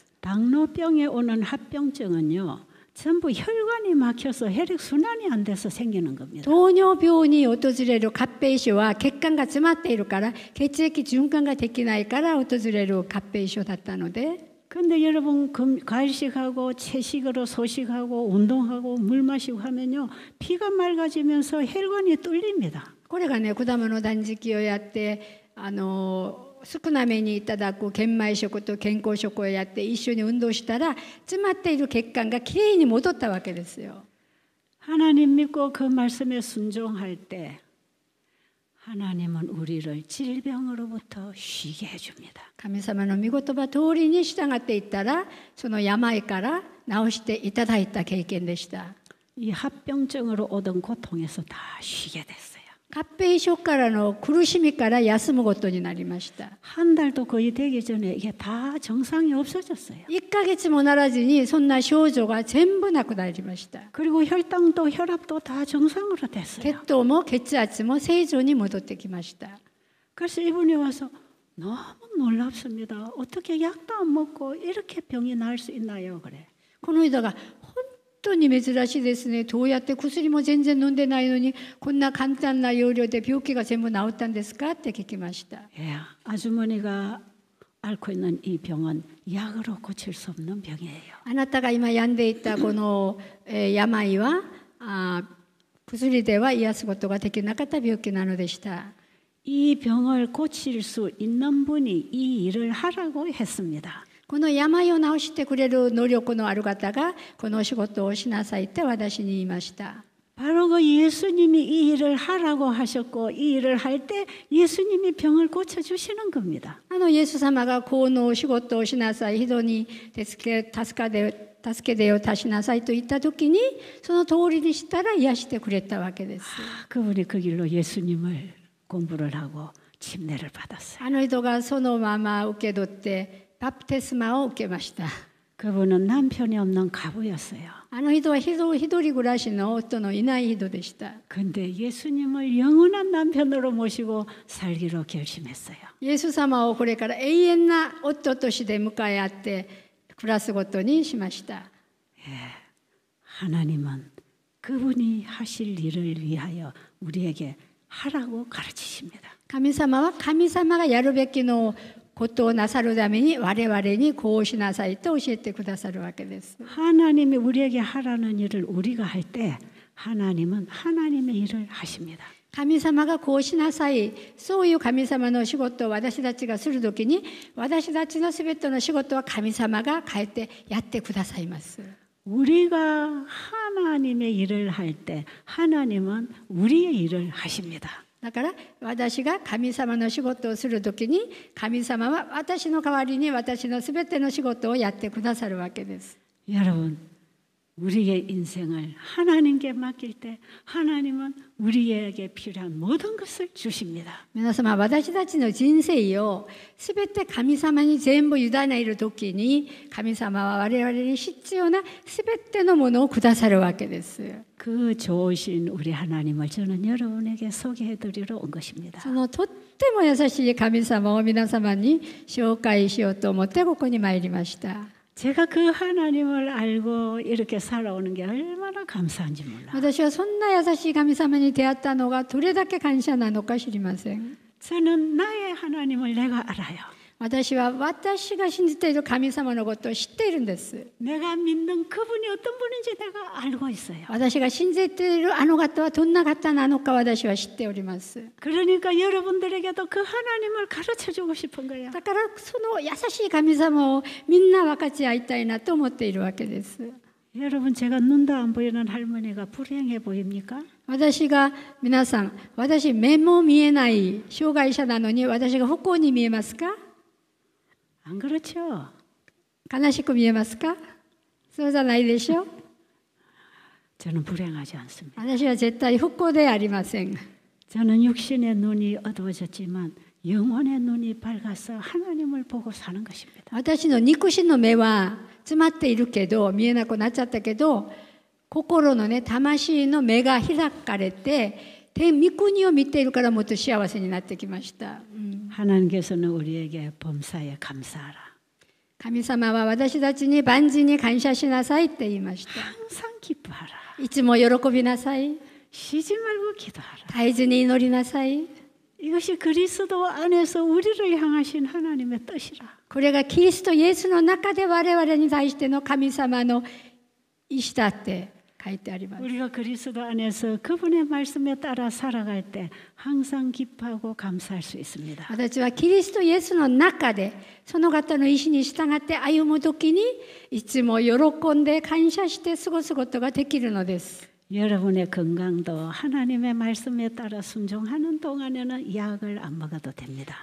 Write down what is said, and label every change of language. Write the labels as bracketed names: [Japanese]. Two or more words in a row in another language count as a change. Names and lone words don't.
[Korean] 당뇨병에 오는 합병증은요 전부 혈관이 막혀서 혈액 순환이 안 돼서 생기는 겁니다. [Japanese] 糖尿病に訪れる合併症は血管が詰まっているから血液循環ができないから訪れる合併症だったので。 [Korean] 근데 여러분 과일식하고 채식으로 소식하고 운동하고 물 마시고 하면요 피가 맑아지면서 혈관이 뚫립니다. [Japanese] これがね果物断食をやって少なめにいただく玄米食と健康食をやって一緒に運動したら詰まっている血管がきれいに戻ったわけですよ。 [Korean] 하나님 믿고 그 말씀에 순종할 때 하나님은 우리를 질병으로부터 쉬게 해줍니다. [Japanese] 神様の御言葉通りに従っていったらその病から治していただいた経験でした。 [Korean] 이 합병증으로 오던 고통에서 다 쉬게 됐어요. [Japanese] 合併症からの苦しみから休むことになりました。 [Korean] 한 달도 거의 되기 전에 이게 다 정상이 없어졌어요. [Japanese] 1 ヶ月もならずにそんな症状が全部なくなりました。 [Korean] 그리고 혈당도 혈압도 다 정상으로 [Japanese] 血 [Korean] 됐어요. [Japanese] 糖も血圧も正常に戻ってきました。 [Korean] 그래서 이분이 와서 너무 놀랍습니다. 어떻게 약도 안 먹고 이렇게 병이 나을 수 있나요? 그래. [Japanese] この人が本当に珍しいですね。どうやって薬も全然飲んでないのにこんな簡単な要領で病気が全部治ったんですかって聞きました。 [Korean] 예, 아주머니가 앓고 있는 이 병은 약으로 고칠 수 없는 병이에요. [Japanese] あなたが今病んでいたこの病は薬では癒すことができなかった病気なのでした。 [Korean] 이 병을 고칠 수 있는 분이 이 일을 하라고 했습니다. [Japanese] この病を治してくれる能力のある方がこの仕事をしなさいって私に言いました。 [Korean] 바로 그 예수님이 이 일을 하라고 하셨고 이 일을 할 때 예수님이 병을 고쳐주시는 겁니다. [Japanese] イエス様がこの仕事をしなさい、人に助け出を出しなさいと言った時にその通りにしたら癒してくれたわけです。 [Korean] 그분이 그 길로 예수님을 공부를 하고 침례를 받았어요. [Japanese] あの人がそのまま受け取ってバプテスマを受けました。 [Korean] 그분은 남편이 없는 가부였어요. [Japanese] あの人は一人暮らしの夫のいない人でした。 [Korean] 근데 예수님을 영원한 남편으로 모시고 살기로 결심했어요. [Japanese] イエス様をこれから永遠な夫として迎え合って暮らすことにしました。 [Korean] 하나님은 그분이 하실 일을 위하여 우리에게 하라고 가르치십니다. [Japanese] 神様は神様がやるべきのことをなさるために我々にこうしなさいと教えてくださるわけです。 [Korean] 하나님이 우리에게 하라는 일을 우리가 할 때 하나님은 하나님의 일을 하십니다. [Japanese] 神様がこうしなさい、そういう神様の仕事を私たちがするときに私たちのすべての仕事は神様が変えてやってくださいます。 [Korean] 우리가 하나님의 일을 할 때 하나님은 우리의 일을 하십니다. [Japanese] だから私が神様の仕事をするときに神様は私の代わりに私のすべての仕事をやってくださるわけです。 [Korean] 여러분, 우리의 인생을 하나님께 맡길 때 하나님은 우리에게 필요한 모든 것을 주십니다. [Japanese] 皆様、私たちの人生をすべて神様に全部委ねるときに神様は我々に必要なすべてのものをくださるわけです。 [Korean] 그 좋으신 우리 하나님을 저는 여러분에게 소개해드리러 온 것입니다. [Japanese] そのとっても優しい神様を皆様に紹介しようと思ってここに参りました。 [Korean] 제가 그 하나님을 알고 이렇게 살아오는 게 얼마나 감사한지 몰라요. [Japanese] 私はそんな優しい神様に出会ったのがどれだけ感謝なのか知りません。 [Korean] 저는 나의 하나님을 내가 알아요. [Japanese] 私は私が信じている神様のことを知っているんです。 [Korean] 내가 믿는 그분이 어떤 분인지 내가 알고 있어요. [Japanese] 私が信じているあの方はどんな方なのか私は知っております。 [Korean] 그러니까 여러분들에게도 그 하나님을 가르쳐주고 싶은 거예요. [Japanese] だからその優しい神様をみんな分かち合いたいなと思っているわけです。 [Korean] 여러분 제가 눈도 안 보이는 할머니가 불행해 보입니까? [Japanese] 私が皆さん、私目も見えない障害者なのに私が不幸に見えますか？ [Korean] 안 그렇죠? [Japanese] 悲しく見えますか？そうじゃないでしょ。 [Korean] 저는 불행하지 않습니다. [Japanese] 私は絶対不幸ではありません。 [Korean] 저는 육신의 눈이 어두워졌지만 영혼의 눈이 밝아서 하나님을 보고 사는 것입니다. [Japanese] 私の肉身の目は詰まっているけど、見えなくなっちゃったけど、心のね、魂の目が開かれて、御国を見ているからもっと幸せになってきました。 [Korean] 하나님께서는 우리에게 범사에 감사하라. [Japanese] 神様は私たちに万事に感謝しなさいって言いました。 [Korean] 항상 기뻐하라. [Japanese] いつも喜びなさい。 [Korean] 쉬지 말고 기도하라. [Japanese] 絶えずに祈りなさい。 [Korean] 이것이 그리스도 안에서 우리를 향하신 하나님의 뜻이라. [Japanese] これがキリストイエスの中で我々に対しての神様の意志だって書いてあります。 [Korean] 우리가 그리스도 안에서 그분의 말씀에 따라 살아갈 때 항상 기뻐하고 감사할 수 있습니다. [Japanese] 私はキリストイエスの中でその方の意志に従って歩むときにいつも喜んで感謝して過ごすことができるのです。 [Korean] 여러분의 건강도 하나님의 말씀에 따라 순종하는 동안에는 약을 안 먹어도 됩니다.